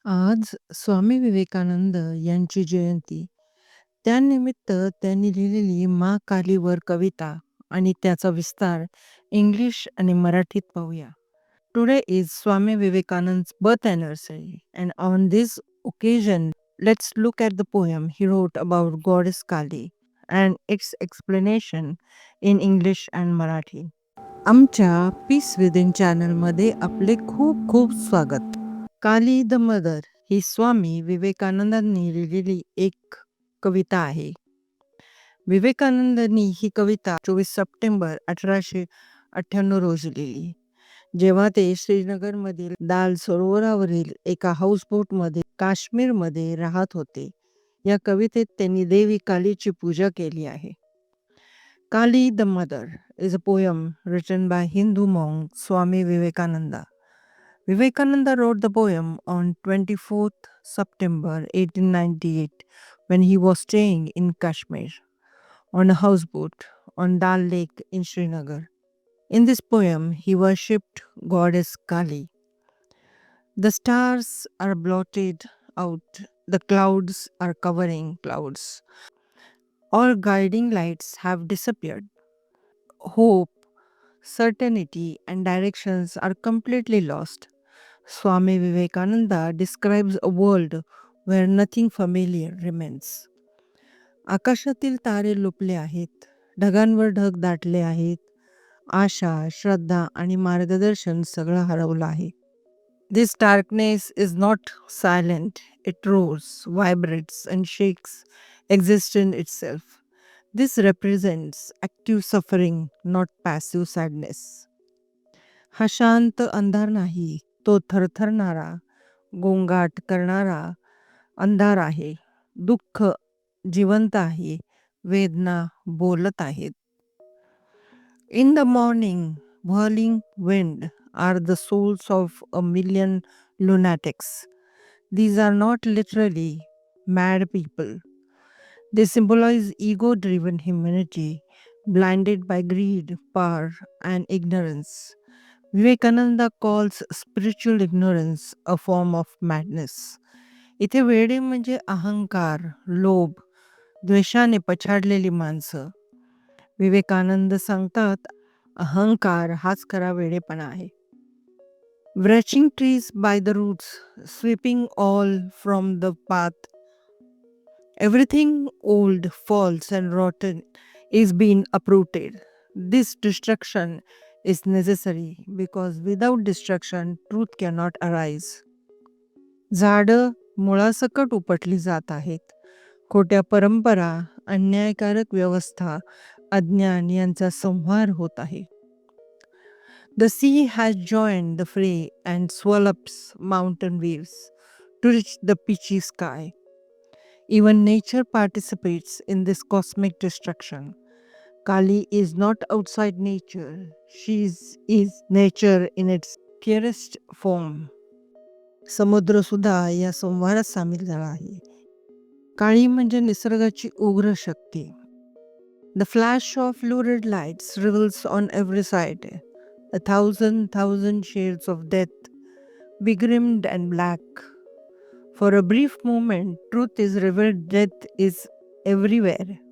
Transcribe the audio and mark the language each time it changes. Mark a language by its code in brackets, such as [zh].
[mr] आज स्वामी विवेकानंद यांची जयंती. त्यानिमित्त त्यांनी लिहिलेली माँ कालीवर कविता आणि त्याचा विस्तार इंग्लिश आणि मराठीत पाहूया. [en] Today is Swami Vivekananda's birth anniversary, and on this occasion, let's look at the poem he wrote about goddess Kali and its explanation in English and Marathi. [mr] आमच्या पीस विदिन चॅनलमध्ये आपले खूप खूप स्वागत. काली द मदर ही स्वामी विवेकानंदांनी लिहिलेली एक कविता आहे. विवेकानंदांनी ही कविता 24 September 1898 रोजी लिहिली, जेव्हा ते श्रीनगरमधील दाल सरोवरावरील एका हाऊसबोटमध्ये काश्मीरमध्ये राहत होते. या कवितेत त्यांनी देवी कालीची पूजा केली आहे. [en] Kali the Mother is a poem written by Hindu monk Swami Vivekananda. Vivekananda wrote the poem on 24th September 1898 when he was staying in Kashmir on a houseboat on Dal Lake in Srinagar. In this poem, he worshipped goddess Kali. The stars are blotted out, the clouds are covering clouds. All guiding lights have disappeared. Hope, certainty, and directions are completely lost. Swami Vivekananda describes a world where nothing familiar remains. [mr] आकाशातील तारे लुपले आहेत, ढगांवर ढग दाटले आहेत, आशा, श्रद्धा आणि मार्गदर्शन सगळं हरवलं आहे. [en] This darkness is not silent, it roars, vibrates, and shakes existence itself. This represents active suffering, not passive sadness. [mr] हा शांत अंधार नाही, तो थरथरणारा, गोंगाट करणारा अंधार आहे. दुःख जिवंत आहे, वेदना बोलत आहेत. [en] In the morning, whirling wind are the souls of a million lunatics. These are not literally mad people. They symbolize ego-driven humanity, blinded by greed, power, and ignorance. Vivekananda calls spiritual ignorance a form of madness. [mr] इथे वेडे म्हणजे अहंकार, लोभ, द्वेषाने पछाडलेली माणसं. विवेकानंद सांगतात, अहंकार हाच खरा वेडेपणा आहे. [en] Wrenching trees by the roots, sweeping all from the path. Everything old, false, and rotten is being uprooted. This destruction is necessary because without destruction, truth cannot arise. [mr] झाडं मुळासकट उपटली जात आहेत. खोट्या परंपरा, अन्यायकारक व्यवस्था, अज्ञान यांचा संहार होत आहे. [en] The sea has joined the fray and swallows mountain waves to reach the pitchy sky. Even nature participates in this cosmic destruction. Kali is not outside nature. She is nature in its purest form. [mr] समुद्र सुद्धा या संहारात सामील झाला आहे. काळी म्हणजे निसर्गाची उग्र शक्ती. [en] The flash of lurid lights reveals on every side a thousand shades of death, begrimed and black. For a brief moment, truth is revealed, death is everywhere.